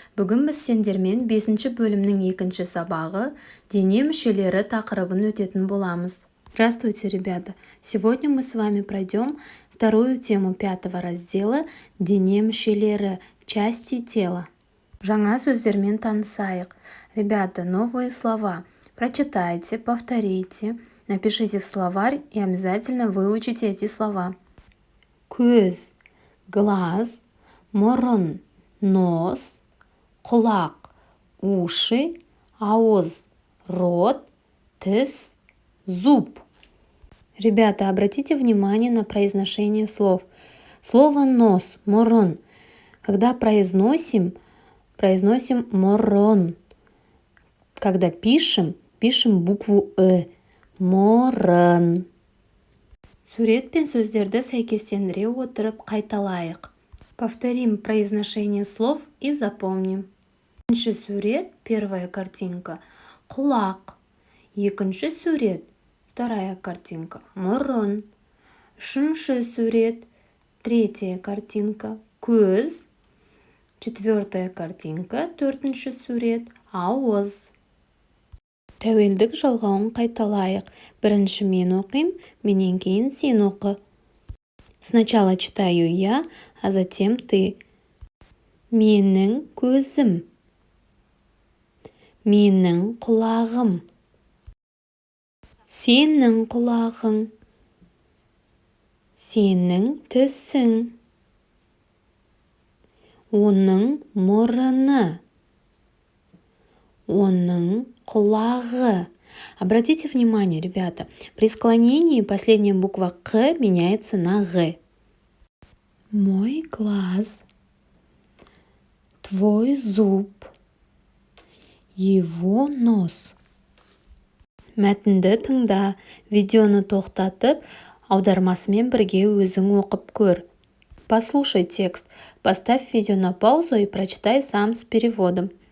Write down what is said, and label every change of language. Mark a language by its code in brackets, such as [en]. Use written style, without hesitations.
[kk] Бүгін біз сендермен 5-ші бөлімнің 2-ші сабағы дене мүшелері тақырыбын өтетін боламыз. [ru] Здравствуйте, ребята! Сегодня мы с вами пройдем вторую тему 5-го раздела [kk] «Дене мүшелері. [ru] Части тела». [kk] Жаңа сөздермен танысайық. [ru] Ребята, новые слова. Прочитайте, повторите, напишите в словарь и обязательно выучите эти слова. Көз, глаз, мұрын, нос, құлақ, уши, ауыз, рот, тіс, зуб. Ребята, обратите внимание на произношение слов. Слово нос, мұрын. Когда произносим мұрын. Когда пишем букву мұрын. [kk] Сурет пен сөздерді сәйкестендіре отырып қайталайық. [ru] Повторим произношение слов и запомним. [kk] Бірінші сурет, [ru] первая картинка, [kk] құлақ. Екінші сурет, [ru] вторая картинка, [kk] мұрын. Үшінші сурет, [ru] третья картинка, [kk] көз. [ru] Четвертая картинка, [kk] төртінші сурет, [ru] ауыз. [kk] Тәуелдік жалғауын қайталайық. Бірінші мен оқим, менен кейін сен оқы. [ru] Сначала читаю я, а затем ты. [kk] Менің көзім. Менің құлағым. Сенің құлағың. Сенің тісің. Оның мұрыны. Оның құлағы. [ru] Обратите внимание, ребята, при склонении последняя буква «к» меняется на «г». Мой глаз, твой зуб, его нос. [kk] Мәтінді тыңда, видеоны тоқтатып, аудармасымен бірге өзің оқып көр. [ru] Послушай текст, поставь видео на паузу и прочитай сам с переводом.